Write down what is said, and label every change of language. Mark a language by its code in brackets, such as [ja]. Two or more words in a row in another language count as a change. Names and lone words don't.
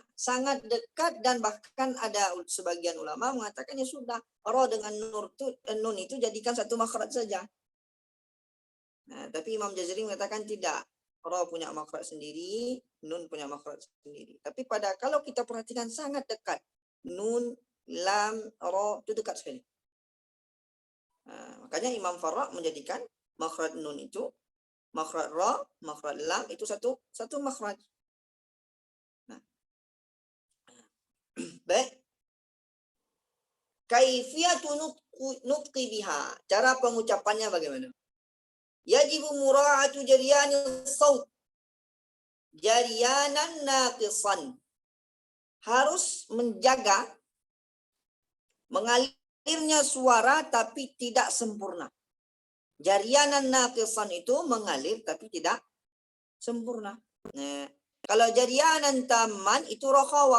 [id] Sangat dekat dan bahkan ada sebagian ulama mengatakan ya sudah. Ra dengan nun itu jadikan satu makhraj saja. Nah, tapi Imam Jazari mengatakan tidak. Ra punya makhraj sendiri, nun punya makhraj sendiri. Tapi kalau kita perhatikan sangat dekat. Nun, lam, ra itu dekat sekali. Nah, makanya Imam Farra menjadikan makhraj nun itu, makhraj ra, makhraj lam itu satu makhraj. Nah. Baik. [ar] كيفية نطقها. [id] Cara pengucapannya bagaimana? [ar] يجب مراعاة جريان الصوت. جريانا ناقصا. [id] Harus menjaga mengalirnya suara tapi tidak sempurna. [ar] جريانا ناقصا [id] itu mengalir tapi tidak sempurna. Nah, kalau [ar] جريانا تاما [id] itu rakhawah.